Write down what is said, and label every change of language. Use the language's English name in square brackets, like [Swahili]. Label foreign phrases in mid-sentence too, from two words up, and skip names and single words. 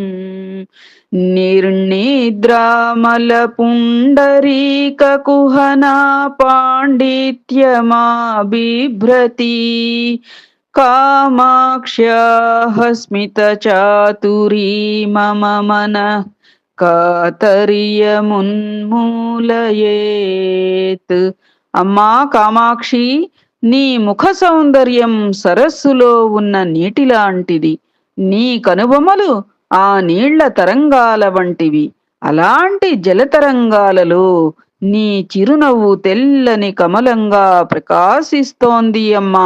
[Sanskrit] निर्निद्रामलपुण्डरीककुहना पाण्डित्यमा बिभ्रती कामाक्ष्याः स्मितचातुरी मम मनः कातर्यमुन्मूलयेत्. [Telugu] అమ్మా కామాక్షి, నీ ముఖ సౌందర్యం సరస్సులో ఉన్న నీటిలాంటిది. నీ కనుబొమలు ఆ నీళ్ల తరంగాల వంటివి. అలాంటి జలతరంగాలలో నీ చిరునవ్వు తెల్లని కమలంగా ప్రకాశిస్తోంది అమ్మా.